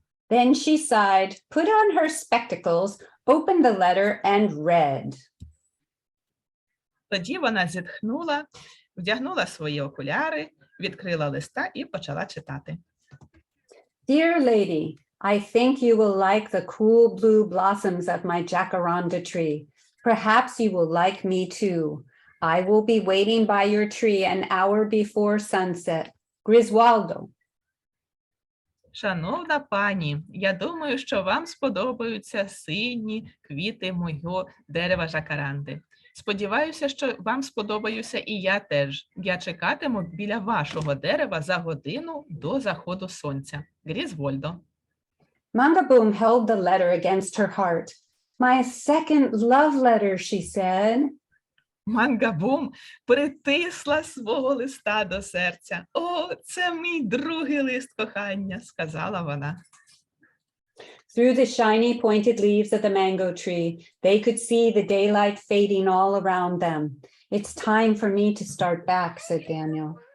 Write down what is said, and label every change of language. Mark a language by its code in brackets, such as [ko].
[en] Then she sighed, put on her spectacles, opened the letter and read. [uk] Тоді вона зітхнула, вдягнула свої окуляри, відкрила листа і почала читати. [en] Dear lady, I think you will like the cool blue blossoms of my jacaranda tree. Perhaps you will like me too. I will be waiting by your tree an hour before sunset. Griswaldo. [uk] Шановна пані, я думаю, що вам сподобаються сині квіти мого дерева жакаранди. Сподіваюся, що вам сподобаюся і я теж. Я чекатиму біля вашого дерева за годину до заходу сонця. Грізвольдо. [en] Mangaboom held the letter against her heart. My second love letter, she said. [uk] Мангабум притисла свого листа до серця. О, це мій другий лист кохання, сказала вона. [en] Through the shiny pointed leaves of the mango tree, they could see the daylight fading all around them. It's time for me to start back, said Daniel.